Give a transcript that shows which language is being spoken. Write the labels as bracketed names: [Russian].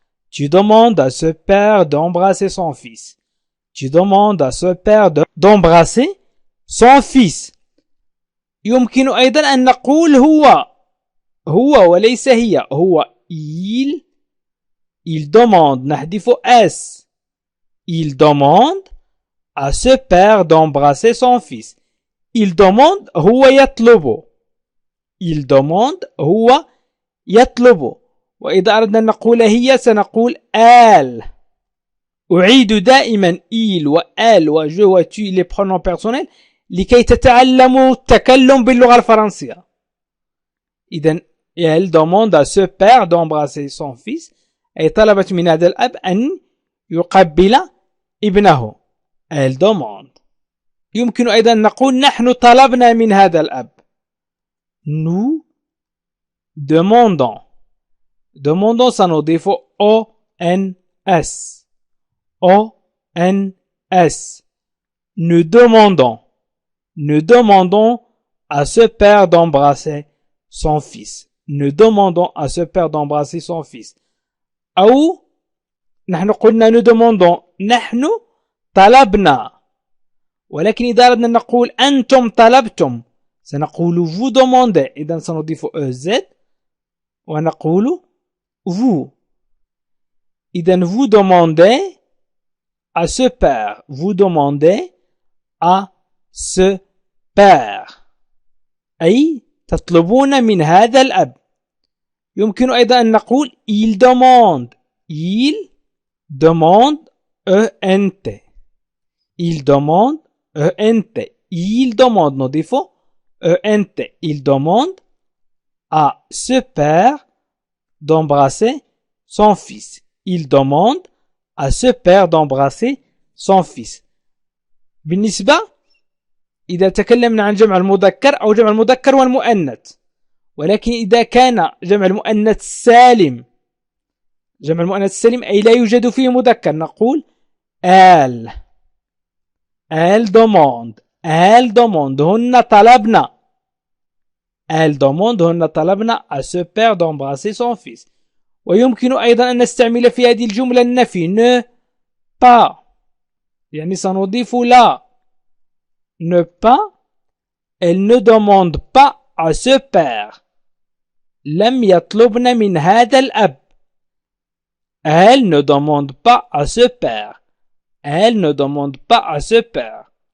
[French] Tu demandes à ce père d'embrasser son fils. Tu demandes à ce père d'embrasser son fils. [Arabic] يمكن أيضا أن نقول هو وليس هي. هو [French] il demande [Arabic] نحذف S. [French] Il demande à ce père d'embrasser son fils. Il demande [Arabic] هو يطلب. [French] Il demande هو يطلب. [Arabic] وإذا أردنا أن نقول هي سنقول elle. أعيد دائما il وelle وje وtu [French] les pronoms personnels [Arabic] لكي تتعلموا التكلم باللغة الفرنسية. [French] إذن elle demande à ce père d'embrasser son fils. [Arabic] أي طلبت من هذا الأب أن يقبل ابنه. [French] elle demande. [Arabic] يمكن أيضا نقول نحن طلبنا من هذا الأب. [French] nous demandons. [Arabic] demandons سنضيف ONS. [French] ONS. Nous demandons. Nous demandons à ce père d'embrasser son fils. Nous demandons à ce père d'embrasser son fils. [Arabic] أو نحن قلنا [French] nous demandons. [Arabic] نحن طلبنا. ولكن إذا أردنا نقول أنتم طلبتم سنقول [French] vous demandez. [Arabic] إذا سنضيف EZ ونقول vous. [French] إذا vous demandez à ce père. Vous demandez à ce père. [Arabic] أي تطلبون من هذا الأب. يمكن أيضا أن نقول [French] il demande. il demande ENT. il demande ENT. il demande نضيف ENT. il demande à ce père d'embrasser son fils. il demande à ce père d'embrasser son fils. [Arabic] بالنسبة إذا تكلمنا عن جمع المذكر أو جمع المذكر والمؤنث. ولكن إذا كان جمع المؤنث السالم. جمع المؤنث السالم أي لا يوجد فيه مذكر نقول elle. [French] elle demande. elle demande. [Arabic] هن طلبنا. [French] elle demande. [Arabic] هن طلبنا [French] à ce père d'embrasser son fils. [Arabic] ويمكن أيضا أن نستعمل في هذه الجملة النفي ne pas. يعني سنضيف لا. ne pas. [French] elle ne demande pas à ce père. [Arabic] لم يطلبن من هذا الأب. [French] elle ne demande pas à ce père. elle ne demande pas à ce père.